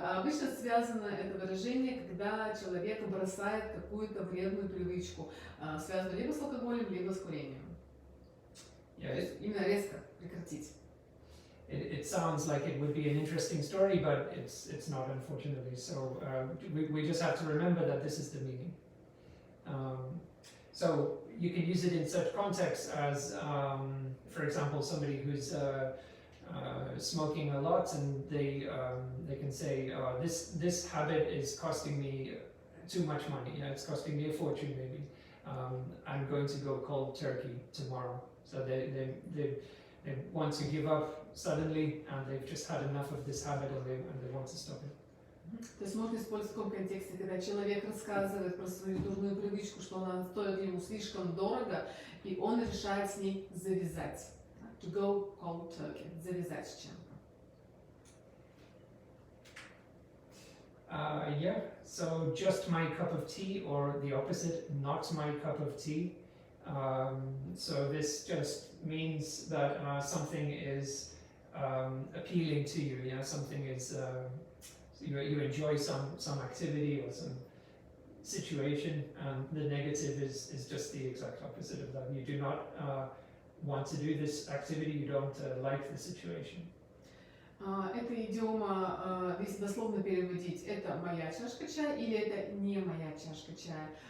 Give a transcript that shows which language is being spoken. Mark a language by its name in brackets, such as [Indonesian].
[Russian] А обычно связано это выражение, когда человек бросает какую-то вредную привычку, связанную либо с алкоголем, либо с курением. То есть именно резко прекратить. [English] It sounds like it would be an interesting story, but it's not, unfortunately. So we just have to remember that this is the meaning. So you can use it in such contexts as, for example, somebody who's smoking a lot, and they can say, this habit is costing me too much money. Yeah, it's costing me a fortune, maybe. I'm going to go cold turkey tomorrow. So they want to give up suddenly, and they've just had enough of this habit, and they want to stop it. [Russian] То есть можно использовать в таком контексте, когда человек рассказывает про свою дурную привычку, что она стоит ему слишком дорого, и он решает с ней завязать. [English] To go cold turkey. [Russian] Завязать с чем-то. [English] Yeah, so just my cup of tea, or the opposite, not my cup of tea. So this just means that something is appealing to you. Yeah, something is you enjoy some activity or some situation, and the negative is just the exact opposite of that. You do not want to do this activity. You don't like the situation. [Russian] Эта идиома, если дословно переводить, это моя чашка чая или это не моя чашка чая.